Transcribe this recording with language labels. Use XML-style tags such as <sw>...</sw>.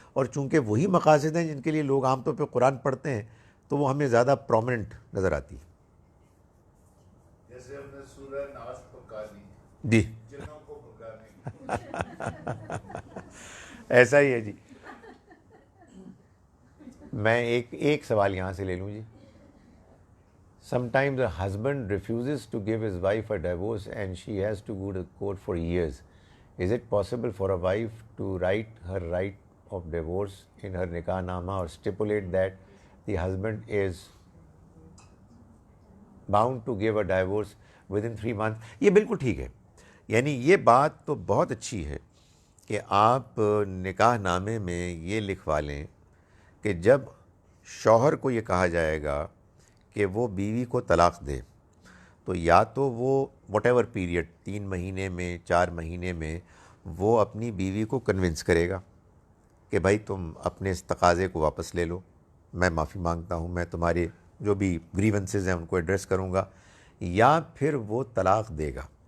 <ur>اور چونکہ وہی مقاصد ہیں جن کے لیے لوگ عام طور پہ قرآن پڑھتے ہیں, تو وہ ہمیں زیادہ پرومننٹ نظر آتی ہے. جیسے ہم نے سورہ ناس پکا لی, جی جنوں کو پکانے ایسا ہی ہے جی. میں ایک سوال یہاں سے لے لوں جی.</ur> <en>Sometimes a husband refuses to give his wife a divorce and she has to go to court for years. Is it possible for a wife to write her right of divorce in her nikah nama or stipulate that the husband is bound to give a divorce within 3 months?</en> <ur>یہ بالکل ٹھیک ہے. یعنی یہ بات تو بہت اچھی ہے کہ آپ نکاح نامے میں یہ لکھوا لیں کہ جب شوہر کو یہ کہا جائے گا کہ وہ بیوی کو طلاق دے, تو یا تو وہ</ur> <en>whatever period</en> <ur>3 مہینے میں 4 مہینے میں وہ اپنی بیوی کو کنونس کرے گا کہ بھائی تم اپنے اس تقاضے کو واپس لے لو, میں معافی مانگتا ہوں, میں تمہارے جو بھی گریونسز ہیں ان کو ایڈریس کروں گا, یا پھر وہ طلاق دے گا.</ur>